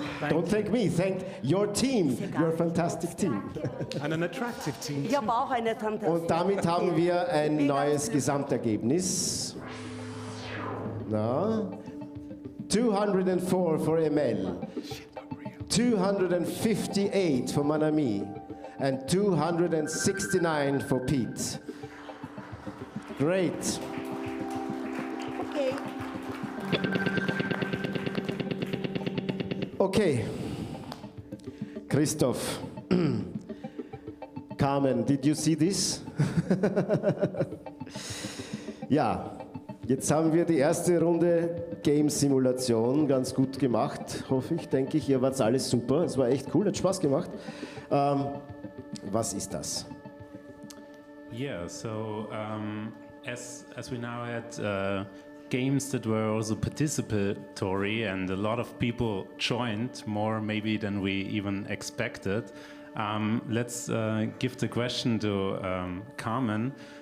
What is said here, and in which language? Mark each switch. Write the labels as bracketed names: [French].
[English] Don't thank me, thank your team, your fantastic team. And an attractive team. [German] Ich habe auch eine fantastische. Und damit haben wir ein neues Gesamtergebnis. [English] 204 for Emel, 258 for Manami, and 269 for Pete. Great. Okay. Okay. Christoph. Carmen, did you see this? [German] Ja, jetzt haben wir die erste Runde Gameshow-Simulation ganz gut gemacht, hoffe ich, denke ich. Ihr wart alles super, es war echt cool, hat Spaß gemacht. Was ist das? [English] Yeah, so as we now had games that were also participatory and a lot of people joined, more maybe than we even expected, let's give the question to Carmen.